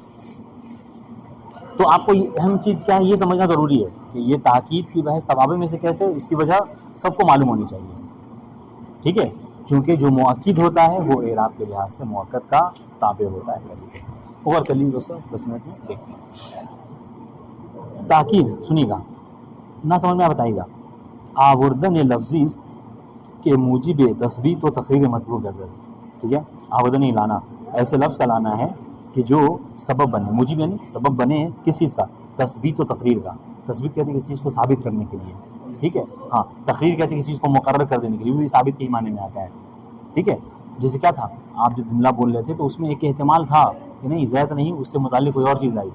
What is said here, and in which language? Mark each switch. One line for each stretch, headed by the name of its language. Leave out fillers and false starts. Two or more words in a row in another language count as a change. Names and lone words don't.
Urdu: تو آپ کو یہ اہم چیز کیا ہے یہ سمجھنا ضروری ہے کہ یہ تاکید کی بحث توابع میں سے کیسے، اس کی وجہ سب کو معلوم ہونی چاہیے. ٹھیک ہے. کیونکہ جو مؤکد ہوتا ہے وہ اعراب کے لحاظ سے مؤکد کا تابع ہوتا ہے. اور کر لیجیے دوستوں، 10 منٹ میں دیکھتے ہیں. تاکید سنیے گا، نہ سمجھ میں بتائیے گا.
Persian: آوردن لفظی کے موجب تثبیت و تقریر مطلوب گردد.
Urdu: ٹھیک ہے. آوردن لانا، ایسے لفظ کا لانا ہے کہ جو سبب بنے، موجب یعنی سبب بنے کس چیز کا؟ تثبیت و تقریر کا. تثبیت کہتے ہیں کسی چیز کو ثابت کرنے کے لیے. ٹھیک ہے. ہاں، تقریر کہتے ہیں کسی چیز کو مقرر کر دینے کے لیے، وہ بھی ثابت کے ہی معنی میں آتا ہے. ٹھیک ہے. جیسے کیا تھا، آپ جو جملہ بول رہے تھے تو اس میں ایک احتمال تھا کہ نہیں زید نہیں، اس سے متعلق کوئی اور چیز آئی.